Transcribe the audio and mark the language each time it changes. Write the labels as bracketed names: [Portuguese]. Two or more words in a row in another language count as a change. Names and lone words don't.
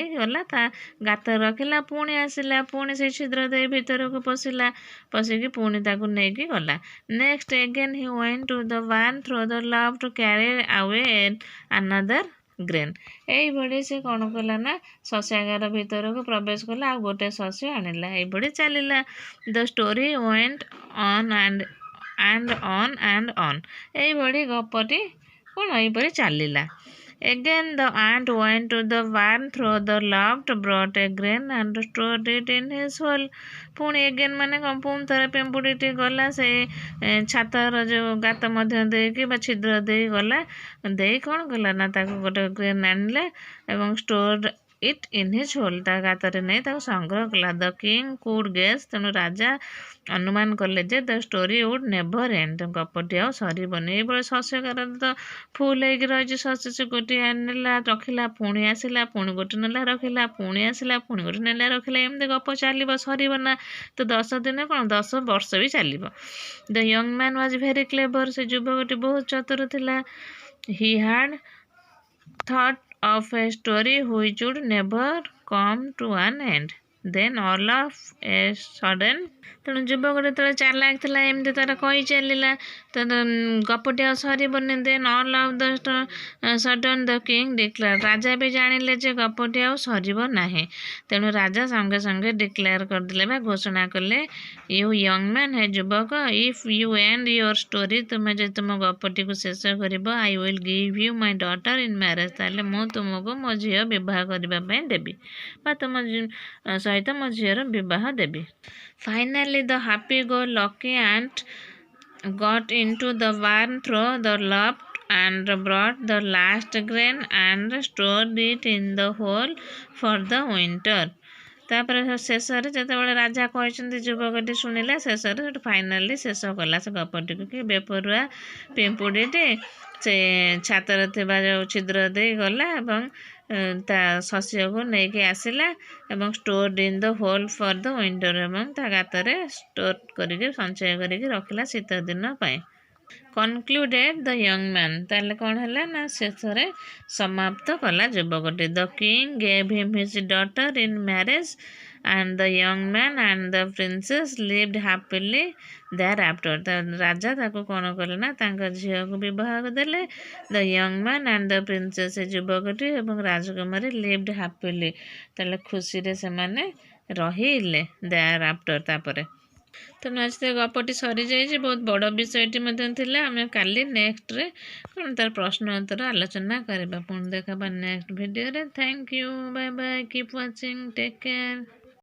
[Odia] ଗଲା ତା ଗାତ ରଖିଲା ପୁଣି ଆସିଲା ପୁଣି ସେଇ ଛିଦ୍ର ଦେଇ ଭିତରକୁ ପଶିକି ପୁଣି ତାକୁ ନେଇକି ଗଲା [English] next again he went to the one throw the love to carry away another grain [Odia] ଏଇଭଳି ସେ କ'ଣ କଲା ନା ଶସ୍ୟାଗାର ଭିତରକୁ ପ୍ରବେଶ କଲା ଆଉ ଗୋଟେ ଶସ୍ୟ ଆଣିଲା ଏଇଭଳି ଚାଲିଲା [English] the story went on [Odia] ଆଣ୍ଡ ଏଇଭଳି ଗପଟି କ'ଣ ଏଇପରି ଚାଲିଲା [English] Again the ant went to the barn through the loft, brought a grain and stored it in his hole. [Odia] ପୁଣି ଏଗେନ୍ ମାନେ କ'ଣ ପୁଣି ଥରେ ପିମ୍ପୁଡ଼ିଟି ଗଲା ସେ ଛାତର ଯେଉଁ ଗାତ ମଧ୍ୟ ଦେଇକି ବା ଛିଦ୍ର ଦେଇ ଗଲା ଦେଇ କ'ଣ କଲା ନା ତାକୁ ଗୋଟେ ଗ୍ରେନ୍ ଆଣିଲେ ଏବଂ ଷ୍ଟୋର୍ଡ [English] it in his hole [Odia] ତା ଗାତରେ ନେଇ ତାକୁ ସଂଗ୍ରହ କଲା [English] the king could guess [Odia] ତେଣୁ ରାଜା ଅନୁମାନ କଲେ ଯେ [English] the story would never end [Odia] ଗପଟି ଆଉ ସରିବନି ଏଇଭଳି ଶସ୍ୟଗାର ତ ଫୁଲ୍ ହେଇକି ରହିଛି ଶସ୍ୟ ସେ ଗୋଟିଏ ଆଣିଲା ରଖିଲା ପୁଣି ଆସିଲା ପୁଣି ଗୋଟେ ନେଲା ରଖିଲା ପୁଣି ଆସିଲା ପୁଣି ଗୋଟେ ନେଲା ରଖିଲା ଏମିତି ଗପ ଚାଲିବ ସରିବ ନା ତ 10 ଦିନ କ'ଣ 10 ବର୍ଷ ବି ଚାଲିବ [English] the young man was very clever [Odia] ସେ ଯୁବକଟି ବହୁତ ଚତୁର ଥିଲା [English] he had thought of a story which would never come to an end. Then all of a sudden [Odia] ତେଣୁ ଯୁବକଟି ଯେତେବେଳେ ଚାଲାକ ଥିଲା ଏମିତି ତାର କହି ଚାଲିଲା ତ ଗପଟି ଆଉ ସରିବନି [English] then all of the sudden the king declare [Odia] ରାଜା ବି ଜାଣିଲେ ଯେ ଗପଟି ଆଉ ସରିବ ନାହିଁ ତେଣୁ ରାଜା ସଙ୍ଗେ ସଙ୍ଗେ ଡିକ୍ଲେୟାର କରିଦେଲେ ବା ଘୋଷଣା କଲେ [English] you young man [Odia] ହେ ଯୁବକ [English] if you end your story [Odia] ତୁମେ ଯଦି ତୁମ ଗପଟିକୁ ଶେଷ କରିବ [English] I will give you my daughter in marriage [Odia] ତାହେଲେ ମୁଁ ତୁମକୁ ମୋ ଝିଅ ବିବାହ କରିବା ପାଇଁ ଦେବି ବା ତୁମ ସହିତ ମୋ ଝିଅର ବିବାହ ଦେବି [English] Finally, the happy-go-lucky ant got into the barn through the loft and brought the last grain and stored it in the hole for the winter. [Odia] ତାପରେ ଶେଷରେ ଯେତେବେଳେ ରାଜା କହିଛନ୍ତି ଯୁବକଟି ଶୁଣିଲା ଶେଷରେ ସେଠୁ ଫାଇନାଲି ଶେଷ କଲା ସେ ଗପଟିକୁ କି ବେପରୁଆ ପିମ୍ପୁଡ଼ିଟି ସେ ଛାତରେ ଥିବା ଯେଉଁ ଛିଦ୍ର ଦେଇ ଗଲା ଏବଂ ତା ଶସ୍ୟକୁ ନେଇକି ଆସିଲା ଏବଂ [English] stored in the hole for the winter [Odia] ଏବଂ ତା ଗାତରେ ଷ୍ଟୋର୍ କରିକି ସଞ୍ଚୟ କରିକି ରଖିଲା ଶୀତ ଦିନ ପାଇଁ [English] concluded the young man [Odia] ତାହେଲେ କ'ଣ ହେଲା ନା ଶେଷରେ ସମାପ୍ତ କଲା [English] ଯୁବକଟି the king gave him his daughter in marriage and the young man and the princess lived happily thereafter [Odia] ରାଜା ତାକୁ କ'ଣ କଲେ ନା ତାଙ୍କ ଝିଅକୁ ବିବାହ ଦେଲେ [English] the young man and the princess [Odia] ସେ ଯୁବକଟି ଏବଂ ରାଜକୁମାରୀ [English] lived happily [Odia] ତାହେଲେ ଖୁସିରେ ସେମାନେ ରହିଲେ thereafter ତାପରେ ତେଣୁ ଆଜି ତ ଗପଟି ସରିଯାଇଛି ବହୁତ ବଡ଼ ବିଷୟଟି ମଧ୍ୟ ଥିଲା ଆମେ କାଲି ନେକ୍ସଟରେ କ'ଣ ତାର ପ୍ରଶ୍ନ ଉତ୍ତର ଆଲୋଚନା କରିବା ପୁଣି ଦେଖବା ନେକ୍ସଟ ଭିଡ଼ିଓରେ [English] thank you bye bye keep watching take care